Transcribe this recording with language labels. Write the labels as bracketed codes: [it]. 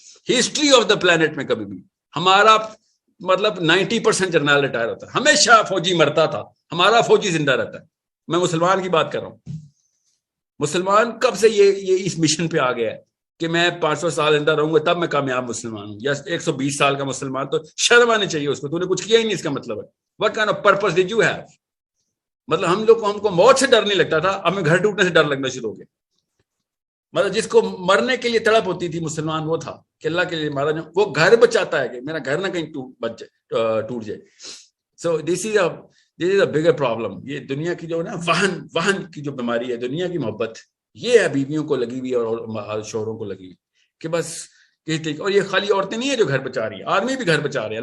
[en] history of the plant [ur] میں کبھی بھی ہمارا مطلب 90% جرنیل ریٹائر ہوتا ہے, ہمیشہ فوجی مرتا تھا, ہمارا فوجی زندہ رہتا ہے. میں مسلمان کی بات کر رہا ہوں. مسلمان کب سے یہ اس مشن پہ آ گیا ہے کہ میں 500 سال زندہ رہوں گا تب میں کامیاب مسلمان ہوں, یا 120 سال کا مسلمان, تو شرم آنی چاہیے اس کو, تو نے کچھ کیا ہی نہیں. اس کا مطلب ہے [en] what kind of purpose did you have. [ur] مطلب ہم کو موت سے ڈر نہیں لگتا تھا, ہمیں گھر ٹوٹنے سے ڈر لگنا شروع ہو گیا. مطلب جس کو مرنے کے لیے تڑپ ہوتی تھی مسلمان وہ تھا کہ اللہ کے لیے مارا جاؤں, وہ گھر بچاتا ہے کہ میرا گھر نہ کہیں ٹوٹ جائے. [en] So this is a bigger problem. [ur] یہ دنیا کی جو ہے نا وہن کی جو بیماری ہے, دنیا کی محبت, یہ ہے بیویوں کو لگی ہوئی اور شوہروں کو لگی ہوئی کہ بس اور یہ خالی عورتیں نہیں ہیں جو گھر بچا رہی ہیں, آدمی بھی گھر بچا رہے ہیں.